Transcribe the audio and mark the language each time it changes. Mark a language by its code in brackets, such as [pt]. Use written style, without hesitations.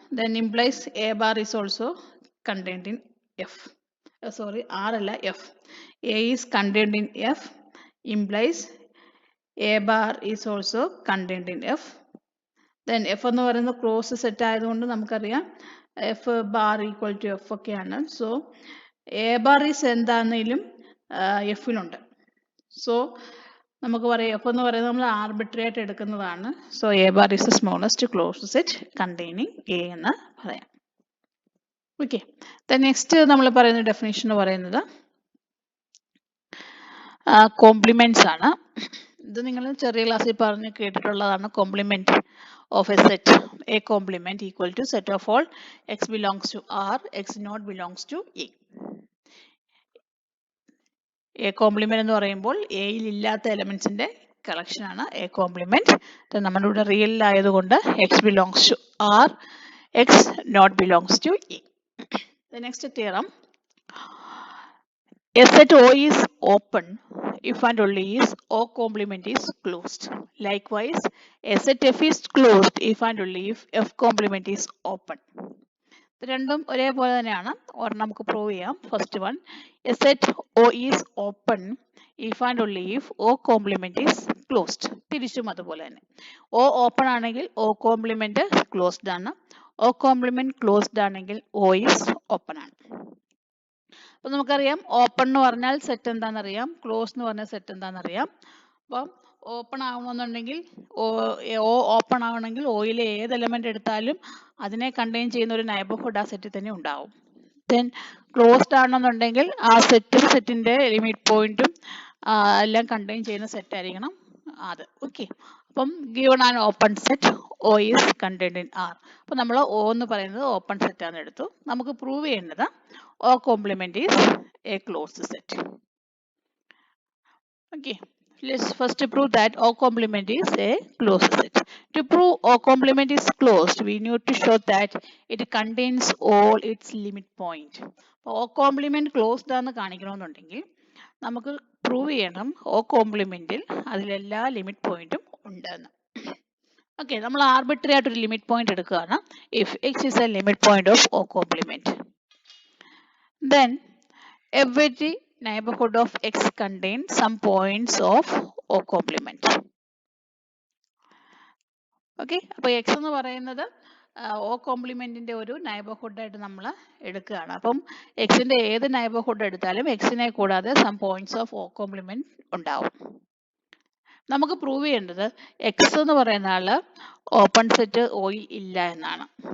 [en] Then implies A bar is also contained in F. Sorry, R [ml] അല്ല, [en] F. A is contained in F implies A bar is also contained in F. [ml] Then F എന്ന് പറയുന്നത് close set ആയതുകൊണ്ട് നമുക്കറിയാം [en] F bar equal to F [ml] ഒക്കെയാണ്. [en] so A bar is [ml] എന്താണെങ്കിലും എഫിലുണ്ട്. So നമുക്ക് പറയാം F എന്ന് പറയുന്നത് നമ്മൾ ആർബിട്രറി ആയിട്ട് എടുക്കുന്നതാണ്. [en] so A bar is the smallest closed set containing A [ml] എന്ന് പറയാം. ഓക്കെ, നെക്സ്റ്റ് നമ്മൾ പറയുന്ന ഡെഫിനേഷൻ എന്ന് പറയുന്നത് കോംപ്ലിമെന്റ്സ് ആണ്. ഇത് നിങ്ങൾ ചെറിയ ക്ലാസ്സിൽ പറഞ്ഞ് കേട്ടിട്ടുള്ളതാണ്. [en] Complement of a set, A complement equal to set of all x belongs to R, x not belongs to A. [ml] A complement എന്ന് പറയുമ്പോൾ എയിൽ ഇല്ലാത്ത എലമെന്റ്സിന്റെ കളക്ഷൻ ആണ് എ കോംപ്ലിമെന്റ്. നമ്മുടെ ഇവിടെ റിയൽ ആയതുകൊണ്ട് [en] X belongs to R, x not belongs to A. The next theorem, a set O is open if and only if O complement is closed. Likewise, a set F is closed if and only if F complement is open. [ml] ഇത് രണ്ടും ഒരേപോലെ തന്നെയാണ്. ഒരെണ്ണം നമുക്ക് prove ചെയ്യാം. [en] First one, a set O is open if and only if O complement is closed. [ml] തിരിച്ചും അതുപോലെ തന്നെ. O ഓപ്പൺ ആണെങ്കിൽ O complement ക്ലോസ്ഡ് ആണ്. O complement ക്ലോസ്ഡ് ആണെങ്കിൽ O is ഓപ്പൺ ആണ്. അപ്പം നമുക്കറിയാം ഓപ്പൺ എന്ന് പറഞ്ഞാൽ സെറ്റ് എന്താണെന്നറിയാം, ക്ലോസ് എന്ന് പറഞ്ഞാൽ സെറ്റ് എന്താണെന്നറിയാം. അപ്പം ഓപ്പൺ ആവണമെന്നുണ്ടെങ്കിൽ O ഓപ്പൺ ആവണമെങ്കിൽ ഓയിലെ ഏത് എലമെന്റ് എടുത്താലും അതിനെ കണ്ടെയ്ൻ ചെയ്യുന്ന ഒരു നൈബർഹുഡ് ആ സെറ്റിൽ തന്നെ ഉണ്ടാവും. ദെൻ ക്ലോസ്ഡ് ആണെന്നുണ്ടെങ്കിൽ ആ സെറ്റിന്റെ ലിമിറ്റ് പോയിന്റും എല്ലാം കണ്ടെയ്ൻ ചെയ്യുന്ന സെറ്റ് ആയിരിക്കണം അത്. ഓക്കെ, അപ്പം [en] Given an open set O is contained in R. [ml] അപ്പോൾ നമ്മൾ O എന്ന് പറയുന്നത് ഓപ്പൺ സെറ്റ് ആണ് എടുത്തു. നമുക്ക് പ്രൂവ് ചെയ്യേണ്ടത് [en] O complement is a closed set. Okay, let's first prove that O complement is a closed set. To prove O complement is closed, we need to show that it contains all its limit point. [ml] O complement closed ആണെന്ന് കാണിക്കണമെന്നുണ്ടെങ്കിൽ നമുക്ക് prove ചെയ്യണം O complementൽ അതിലെല്ലാ limit പോയിന്റും ഉണ്ടെന്ന്. Okay, നമ്മൾ arbitrary ആയിട്ട് ഒരു limit point എടുക്കുകയാണ്. [en] If x is a limit point of O complement, then every neighborhood of x contains some points of O complement. [ml] Okay, അപ്പോൾ x എന്ന് പറയുന്നത് O കോംപ്ലിമെന്റിന്റെ ഒരു നൈബർഹുഡ് ആയിട്ട് നമ്മൾ എടുക്കുകയാണ്. അപ്പം എക്സിന്റെ ഏത് നൈബർഹുഡ് എടുത്താലും എക്സിനെ കൂടാതെ [en] some points of O complement [ml] ഉണ്ടാവും. നമുക്ക് പ്രൂവ് ചെയ്യേണ്ടത് എക്സ് എന്ന് പറയുന്ന ആള് ഓപ്പൺ സെറ്റ് ഓയിൽ ഇല്ല എന്നാണ്.